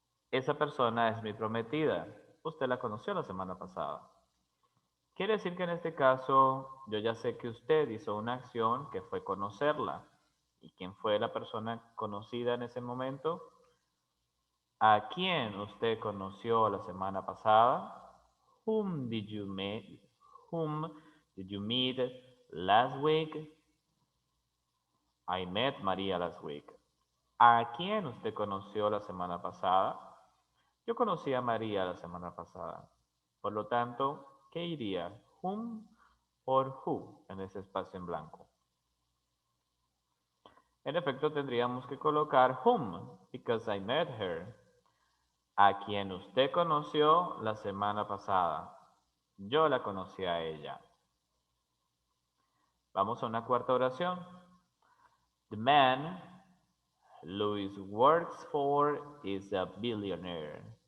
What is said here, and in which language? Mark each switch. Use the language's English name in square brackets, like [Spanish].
[Spanish] Esa persona es mi prometida. Usted la conoció la semana pasada. Quiere decir que en este caso yo ya sé que usted hizo una acción que fue conocerla. ¿Y quién fue la persona conocida en ese momento? ¿A quién usted conoció la semana pasada? [English] Whom did you meet? Whom did you meet last week? I met Maria last week. [Spanish] ¿A quién usted conoció la semana pasada? Yo conocí a María la semana pasada. Por lo tanto, ¿qué iría? Whom or who en ese espacio en blanco. En efecto, tendríamos que colocar whom, [English] because I met her. [Spanish] A quien usted conoció la semana pasada. Yo la conocí a ella. Vamos a una cuarta oración. [English] The man Louis works for is a billionaire.